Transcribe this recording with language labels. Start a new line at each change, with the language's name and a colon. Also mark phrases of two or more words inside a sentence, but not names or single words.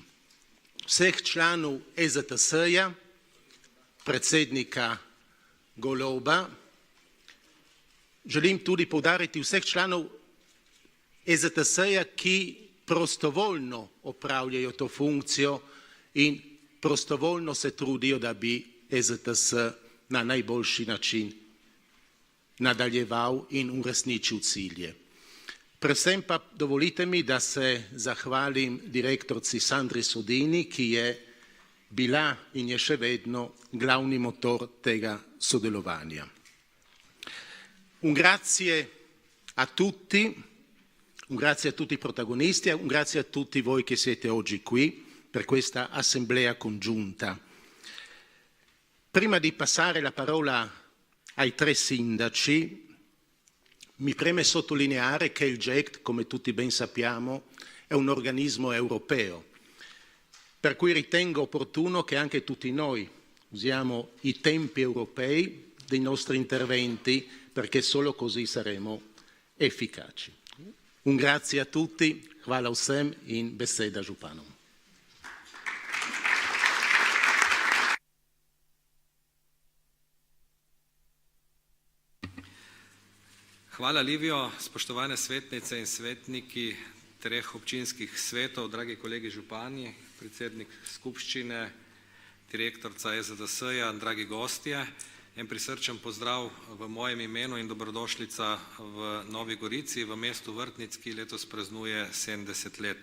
Slovenian: Vseh članov EZTS-ja, predsednika Goloba, želim tudi poudariti vseh članov EZTS-ja, ki prostovoljno opravljajo to funkcijo in prostovoljno se trudijo, da bi EZTS na najboljši način nadaljeval in uresničil cilje. Predvsem pa dovolite mi, da se zahvalim direktorci Sandri Sodini, ki je bila in je še vedno glavni motor tega sodelovanja.
Italian: Un grazie a tutti i protagonisti, un grazie a tutti voi che siete oggi qui per questa assemblea congiunta. Prima di passare la parola ai tre sindaci, mi preme sottolineare che il GECT, come tutti ben sappiamo, è un organismo europeo, per cui ritengo opportuno che anche tutti noi usiamo i tempi europei dei nostri interventi, perché solo così saremo efficaci. Un grazie a tutti,
Slovenian: hvala vsem in beseda županom. Hvala, Livijo, spoštovane svetnice in svetniki treh občinskih svetov, dragi kolegi župani, predsednik skupščine, direktorca EZTS-ja, dragi gostje, en prisrčen pozdrav v mojem imenu in dobrodošlica v Novi Gorici, v mestu Vrtnic, ki letos praznuje 70 let.